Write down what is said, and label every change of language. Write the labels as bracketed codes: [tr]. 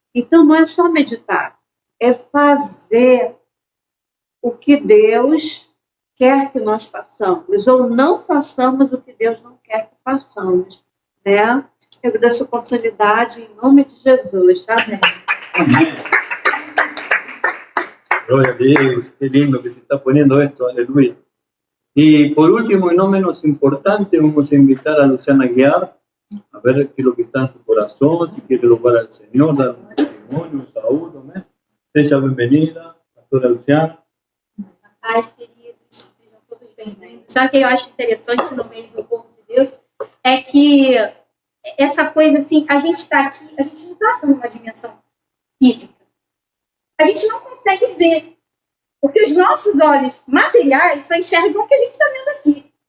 [pt] Então, não é só meditar, é fazer o que Deus quer que nós façamos, ou não façamos o que Deus não quer que façamos, né? Eu dou essa oportunidade em nome de Jesus, tá bem? [es] Amén. Gloria a Dios, qué lindo que se está poniendo esto, aleluya. Y por último, y no menos importante, vamos a invitar a Luciana Guiar a ver qué es lo que está en su corazón, si quiere louvar al Señor, dar un testimonio, un saludo, ¿no? [pt] Seja bem-vinda, pastora Luciana. Paz, queridos, sejam todos bem-vindos. Só que eu acho interessante no meio do povo de Deus é que essa coisa assim, a gente está aqui, a gente não está numa dimensão física. A gente não consegue ver, porque os nossos olhos materiais só enxergam o que a gente está vendo aqui.